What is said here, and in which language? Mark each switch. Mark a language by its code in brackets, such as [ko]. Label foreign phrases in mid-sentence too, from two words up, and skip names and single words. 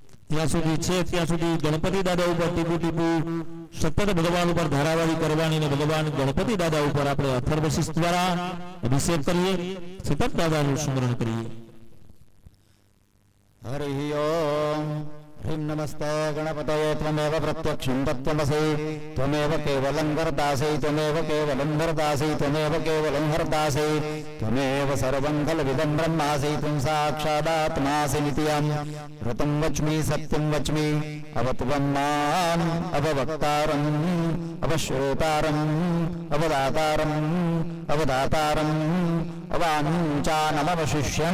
[gu] ત્યાં સુધી છે ત્યાં સુધી ગણપતિ દાદા ઉપર ટીપુ ટીપુ સતત ભગવાન ઉપર ધારાવાળી કરવાની ને ભગવાન ગણપતિ દાદા ઉપર આપણે અથર્વશિષ દ્વારા અભિષેક કરીએ, સતત દાદાનું સ્મરણ કરીએ. હરિ ઓમ. [sa] ह्रीं नमस्ते गणपतये त्वमेव प्रत्यक्षं तत्त्वमसि त्वमेव केवलं वरदासि त्वमेव केवलं वरदासि त्वमेव केवलं हरदासि त्वमेव सर्वं खलविदं ब्रह्मासि त्वं साक्षादात्मासि नित्यं ऋतं वच्मि सत्यं वच्मि अवत्वं माम् अववक्तारम् अवश्रोतारम् अवदातारम् अवदातारम् अवाञ्चानमवशिष्यम्